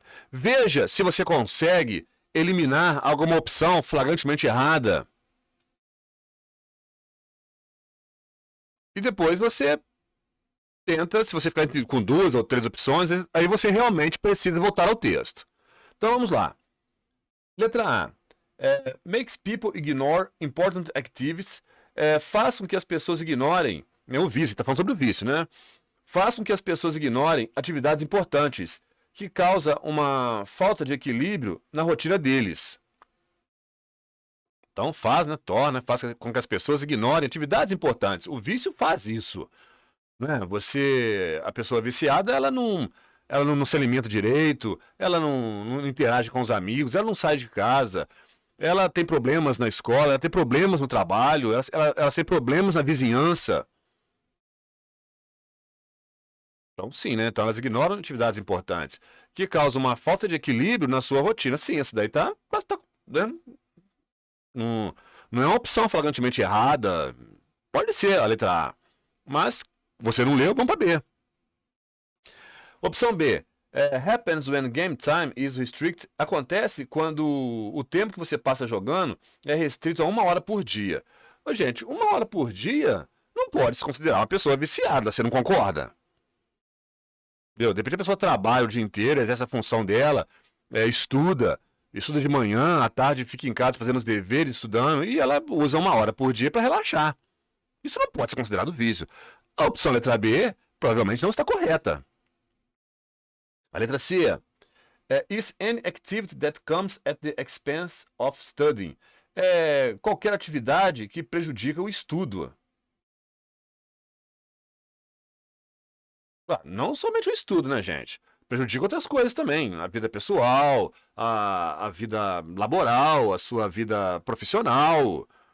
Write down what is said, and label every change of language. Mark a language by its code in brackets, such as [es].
[pt] Veja se você consegue eliminar alguma opção flagrantemente errada. E depois você tenta, se você ficar com 2 ou 3 opções, aí você realmente precisa voltar ao texto. Então vamos lá. Letra A. [en] Makes people ignore important activities. [pt] Faz com que as pessoas ignorem. O vício, está falando sobre o vício, né? Faz com que as pessoas ignorem atividades importantes, que causa uma falta de equilíbrio na rotina deles. Então faz com que as pessoas ignorem atividades importantes. O vício faz isso, né? A pessoa viciada, ela não se alimenta direito, ela não interage com os amigos, ela não sai de casa, ela tem problemas na escola, ela tem problemas no trabalho, ela tem problemas na vizinhança. Então, sim, né? Então, elas ignoram atividades importantes, que causam uma falta de equilíbrio na sua rotina. Sim, essa daí né? Não é uma opção flagrantemente errada. Pode ser a letra A. Mas você não leu, vamos para B. Opção B. [en] Happens when game time is restricted. [pt] Acontece quando o tempo que você passa jogando é restrito a 1 hora por dia. Ô, gente, 1 hora por dia não pode se considerar uma pessoa viciada, você não concorda? De repente a pessoa trabalha o dia inteiro, exerce a função dela, estuda de manhã, à tarde fica em casa fazendo os deveres, estudando, e ela usa 1 hora por dia para relaxar. Isso não pode ser considerado vício. A opção letra B provavelmente não está correta. A letra C [en] is any activity that comes at the expense of studying. [pt] Qualquer atividade que prejudica o estudo. Não somente o estudo, né, gente? prejudica outras coisas também. A vida pessoal, a vida laboral, a sua vida profissional.